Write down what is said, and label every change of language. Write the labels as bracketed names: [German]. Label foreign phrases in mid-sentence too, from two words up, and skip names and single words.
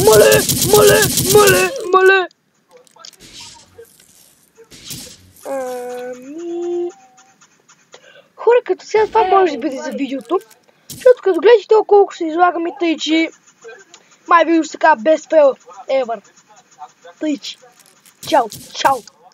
[Bulgarian] Мале! Хора, като сега това може да бъде за видеото. Защото като гледате толкова колко се излагаме, тъй че май видео ще се казва [English] best fail ever. [Bulgarian] Тъй че. Чао!